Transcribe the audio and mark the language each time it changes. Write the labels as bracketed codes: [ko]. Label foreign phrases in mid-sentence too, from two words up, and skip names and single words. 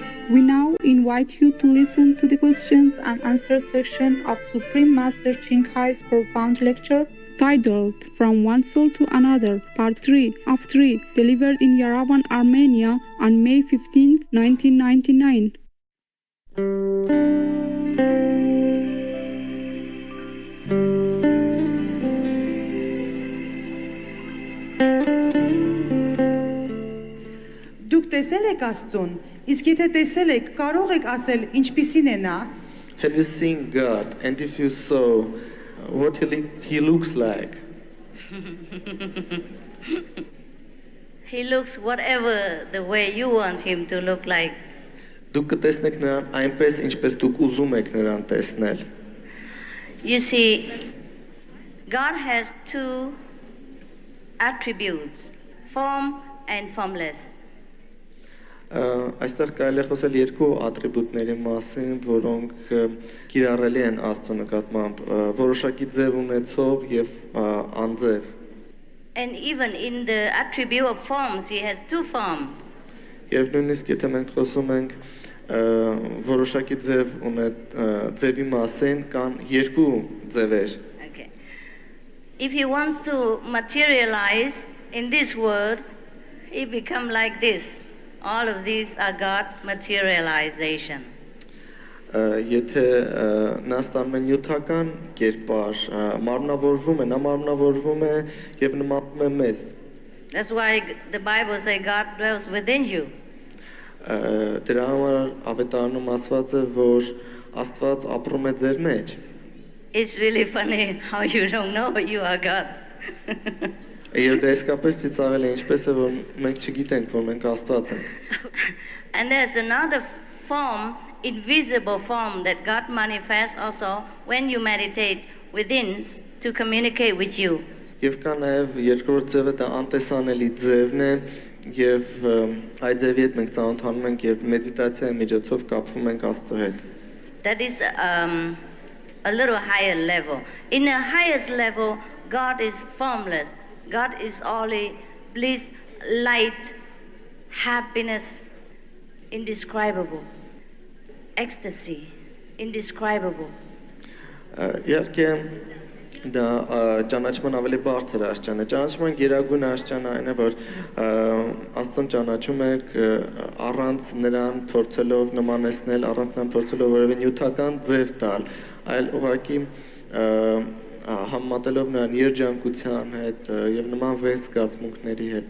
[en] We now invite you to listen to the questions and answers section of Supreme Master Ching Hai's profound lecture titled From One Soul to Another, Part 3 of 3, delivered in Yerevan, Armenia on May 15, 1999. [hy] Դուք տեսել եք Աստծուն, իսկ եթե տեսել եք, կարող եք ասել ինչպիսին է նա։ [en] Have you seen God? And if you saw, what he looks like? He looks whatever the way you want him to look like. [hy] Դուք կտեսնեք նրան այնպես, ինչպես դուք ուզում եք նրան տեսնել։ [en] You see, God has two attributes, form and formless. [hy] Այստեղ կարելի է խոսել երկու ատրիբուտների մասին, որոնք կիրառելի են Աստծո նկատմամբ, որոշակի ձև ունեցող եւ անձև։ [en] And even in the attribute of forms, he has two forms. [hy] Եվ նույնիսկ եթե մենք խոսում ենք որոշակի ձևի մասին, կան երկու ձևեր։ [en] Okay. If he wants to materialize in this world, he become like this. All of these are God materialization. [hy] Եթե նա ստանում է նյութական կերպար, մարմնավորվում է, նա մարմնավորվում է եւ նմանում է մեզ։ [en] That's why the Bible says God dwells within you. [hy] Դրա համար ավետարանում ասված է, որ Աստված ապրում է ձեր մեջ։ [en] It's really funny how you don't know you are God. [hy] Եվ դա իսկապես ծիծաղել է, ինչպես է, որ մենք չգիտենք, որ մենք Աստված ենք։ [en] And there's another form, invisible form that God manifests also when you meditate within to communicate with you. [hy] Եվ կա նաև երկրորդ ձևը, դա անտեսանելի ձևն է, եւ այդ ձևի հետ մենք ծանոթանում ենք եւ մեդիտացիայի միջոցով կապվում ենք Աստծո հետ։ [en] That is a little higher level. In the highest level, God is formless. God is only bliss, light, happiness, indescribable, ecstasy, indescribable. [hy] Իհարկե դա ճանաչման ավելի բարձր աստիճան է։ Ճանաչման գերագույն աստիճանը այն է, որ Աստծուն ճանաչում եք առանց նրան փորձելով նմանեցնել, առանց նրան փորձելով որևէ նյութական ձև տալ, այլ ուղղակի համատելով նրան երջանկության հետ եւ նման վեհ զգացմունքների հետ։